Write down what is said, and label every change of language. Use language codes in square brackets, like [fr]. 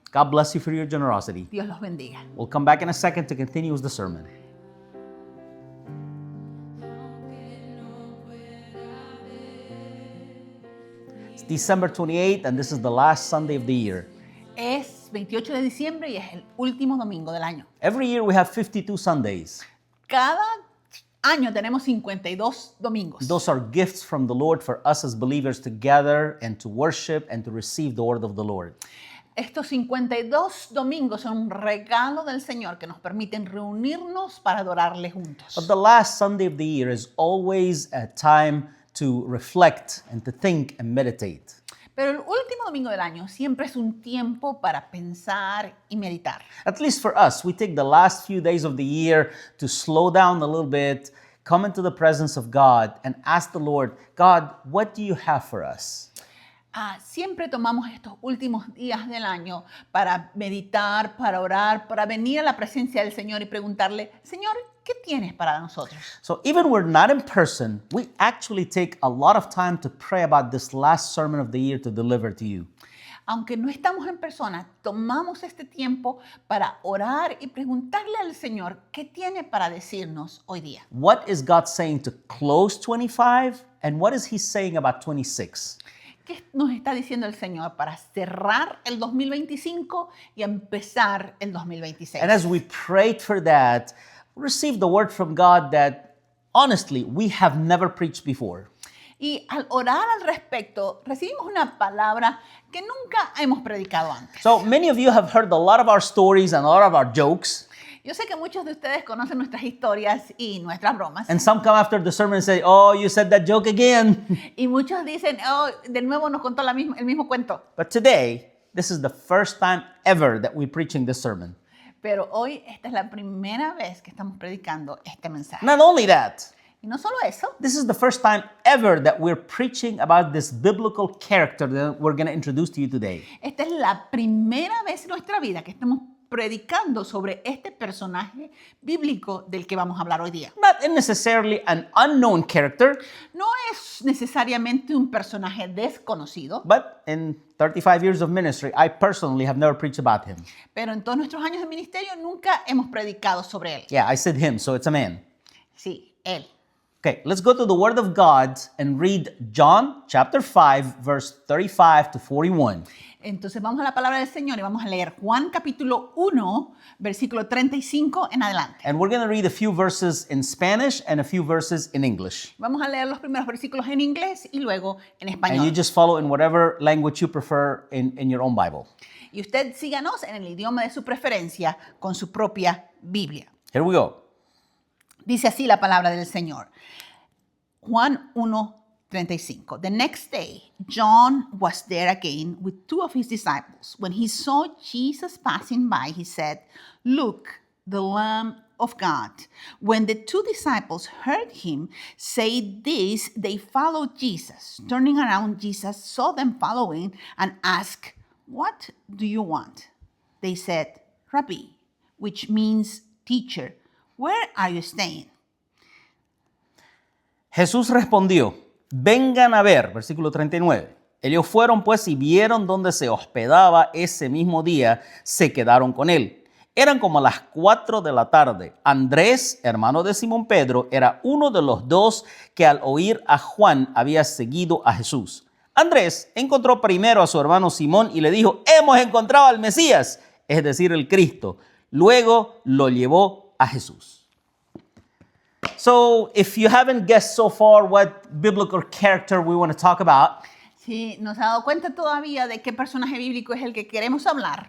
[en] God bless you for your generosity. [es] Dios los bendiga. [en] We'll come back in a second to continue with the sermon. It's December 28th, and this is the last Sunday of the year. [es] Es 28 de diciembre y es el último domingo del año. [en] Every year we have 52 Sundays. [es] Cada año tenemos 52 domingos. [en] Those are gifts from the Lord for us as believers to gather and to worship and to receive the word of the Lord. [es] Estos 52 domingos son un regalo del Señor que nos permiten reunirnos para adorarle juntos. [en] But the last Sunday of the year is always a time to reflect and to think and meditate. [es] Pero el último domingo del año siempre es un tiempo para pensar y meditar. [en] At least for us, we take the last few days of the year to slow down a little bit, come into the presence of God, and ask the Lord, God, what do you have for us? [es] Siempre tomamos estos últimos días del año para meditar, para orar, para venir a la presencia del Señor y preguntarle, Señor, ¿qué tienes para nosotros? [en] So even we're not in person, we actually take a lot of time to pray about this last sermon of the year to deliver to you. [es] Aunque no estamos en persona, tomamos este tiempo para orar y preguntarle al Señor qué tiene para decirnos hoy día. [en] What is God saying to close 25 and what is he saying about 26? [es] ¿Qué nos está diciendo el Señor para cerrar el 2025 y empezar el 2026? [en] And as we prayed for that, we received the word from God that honestly we have never preached before. [es] Y al orar al respecto, recibimos una palabra que nunca hemos predicado antes. [en] So many of you have heard a lot of our stories and a lot of our jokes. [es] Yo sé que muchos de ustedes conocen nuestras historias y nuestras bromas. [en] And some come after the sermon and say, oh, you said that joke again. [es] Y muchos dicen, oh, de nuevo nos contó el mismo cuento. [en] But today, this is the first time ever that we're preaching this sermon. [es] Pero hoy esta es la primera vez que estamos predicando este mensaje. [en] Not only that, [es] Y no solo eso, [en] this is the first time ever that we're preaching about this biblical character that we're going to introduce to you today. [es] esta es la primera vez en nuestra vida que estamos predicando sobre este personaje bíblico del que vamos a hablar hoy día. [en] Not necessarily an unknown character, [es] No es necesariamente un personaje desconocido, [en] but in 35 years of ministry, I personally have never preached about him. [es] pero en todos nuestros años de ministerio nunca hemos predicado sobre él. [en] Yeah, I said him, so it's a man. [es] Sí, él. [en] Okay, let's go to the Word of God and read John chapter 5, verse 35 to 41. [es] Entonces vamos a la palabra del Señor y vamos a leer Juan capítulo 1, versículo 35 en adelante. [en] And we're going to read a few verses in Spanish and a few verses in English. [es] Vamos a leer los primeros versículos en inglés y luego en [en] And you [es] español. [en] just follow in whatever language you prefer in your own Bible. [es] Y usted síganos en el idioma de su preferencia con su propia Biblia. [en] Here we go. [es] Dice así la palabra del Señor. Juan 1:35. [en] The next day, John was there again with two of his disciples. When he saw Jesus passing by, he said, "Look, the Lamb of God." When the two disciples heard him say this, they followed Jesus. Turning around, Jesus saw them following and asked, "What do you want?" They said, "Rabbi," which means teacher, "where are you staying?" [es] Jesús respondió, vengan a ver, versículo 39. Ellos fueron pues y vieron dónde se hospedaba ese mismo día, se quedaron con él. Eran como las 4 de la tarde. Andrés, hermano de Simón Pedro, era uno de los dos que al oír a Juan había seguido a Jesús. Andrés encontró primero a su hermano Simón y le dijo, hemos encontrado al Mesías, es decir, el Cristo. Luego lo llevó a Jesús. [en] So, if you haven't guessed so far what biblical character we want to talk about, [es] Si no se ha dado cuenta todavía de qué personaje bíblico es el que queremos hablar,